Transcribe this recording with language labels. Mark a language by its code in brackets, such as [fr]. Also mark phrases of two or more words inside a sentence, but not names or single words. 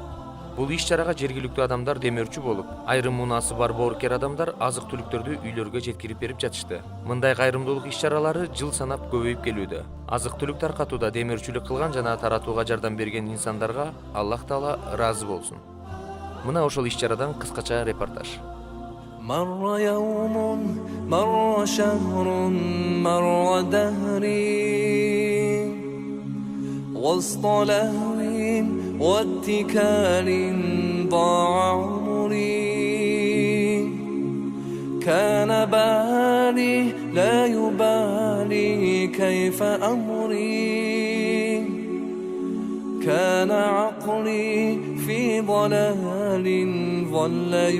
[ky] Бул иш-чарага жергиликтүү адамдар демөөрчү болуп, айрым муунасы бар боорукер адамдар азык-түлүктөрдү үйлөргө жеткирип берип жатышты. Мындай кайрымдуулук иш-чаралары жыл санап көбөйүп келүүдө. Азык-түлүк таркатууда демөөрчүлүк кылган жана таратууга жардам берген инсандарга Аллах Таала ыраазы болсун. Мына ошол иш-чарадан кыскача репортаж. [ar] مر يوم مر شهر مر دهري وسط لهو واتكال ضاع عمري كان بالي لا يبالي كيف أمري كان عقلي في ضلال ظل